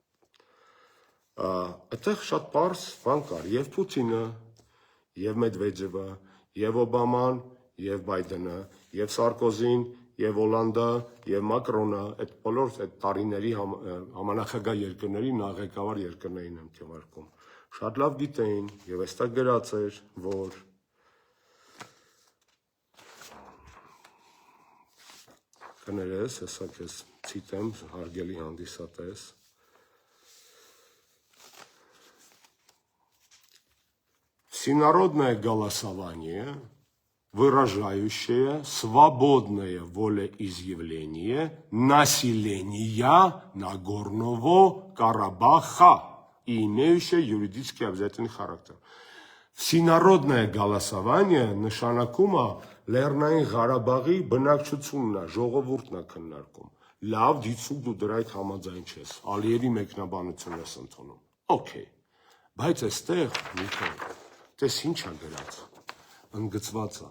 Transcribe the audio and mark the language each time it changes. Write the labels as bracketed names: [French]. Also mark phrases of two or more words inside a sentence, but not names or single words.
[Armenian] Այդտեղ շատ պարզ բան կար, եւ Պուտինը, եւ Մեդվեդևը, եւ Օբաման, եւ Բայդենը, եւ Սարկոզին, եւ Հոլանդը, եւ Մակրոնը, այդ բոլոր այդ տարիների համանախագահ երկրների նախագահար երկրներին եմ թվարկում։ Շատ լավ գիտեին եւ այստեղ գրած էր, որ կներես, հեսա քեզ ցիտեմ, հարգելի հանդիսատես։ [Russian] Всенародное голосование, выражающее свободное волеизъявление населения Нагорного Карабаха и имеющее юридически обязательный характер. Всенародное голосование [Armenian] նշանակում է Լեռնային Ղարաբաղի բնակչությունն է, ժողովուրդն է քննարկում։ Լավ, դիցուկ դու դրա այդ համաձայն չես, Ալիևի մեկնաբանությունն ես ընդունում։ Okay, բայց այստեղ Նիկոլ, տես ինչ է գրած, ընդգծված է,